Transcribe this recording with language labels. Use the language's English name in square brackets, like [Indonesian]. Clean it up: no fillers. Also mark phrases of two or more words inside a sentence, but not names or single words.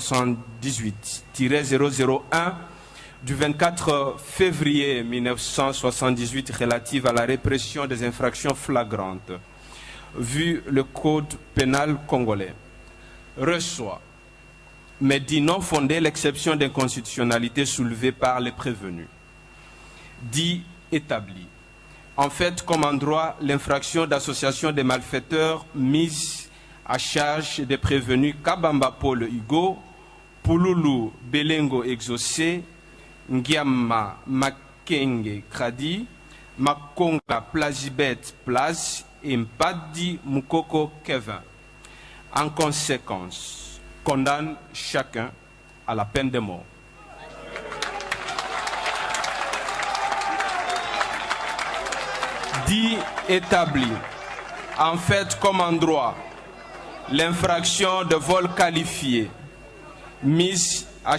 [French] 78-001 du 24 février 1978 relative à la répression des infractions flagrantes, vu le code pénal congolais, reçoit, mais dit non fonder l'exception d'inconstitutionnalité soulevée par les prévenus, dit établi. En fait, comme en droit, l'infraction d'association des malfaiteurs mise à charge des prévenus Kabamba Paul Hugo, Pouloulou Belengo Exaucé, Ngiama Makenge Kradi, Makonga Plazibet Plaz et Mbadi Mukoko Kevin. En conséquence, condamne chacun à la peine de mort. Dit établi, en fait comme en droit, l'infraction de vol qualifié mise à